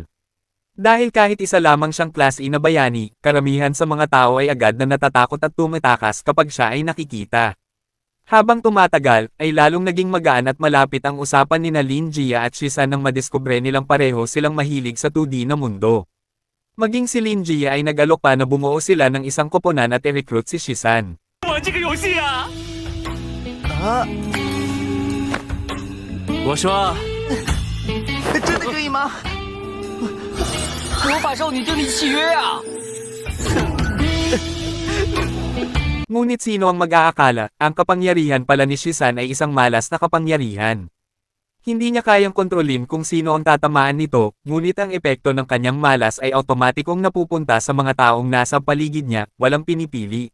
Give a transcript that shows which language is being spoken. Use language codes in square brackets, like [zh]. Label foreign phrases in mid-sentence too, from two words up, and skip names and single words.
[tl] Dahil kahit isa lamang siyang Class E na bayani, karamihan sa mga tao ay agad na natatakot at tumatakas kapag siya ay nakikita. Habang tumatagal, ay lalong naging magaan at malapit ang usapan ni Lin Jie at Shisan nang madiskubre nilang pareho silang mahilig sa 2D na mundo. Maging si Lin Jie ay nag-alok pa na bumuo sila ng isang koponan at i-recruit si Shisan. [zh] 我说，真的可以吗？魔法少女订立契约啊！ [tl] Ngunit sino ang mag-aakala, ang kapangyarihan pala ni Shisan ay isang malas na kapangyarihan. Hindi niya kayang kontrolin kung sino ang tatamaan nito, ngunit ang epekto ng kanyang malas ay automatikong napupunta sa mga taong nasa paligid niya, walang pinipili.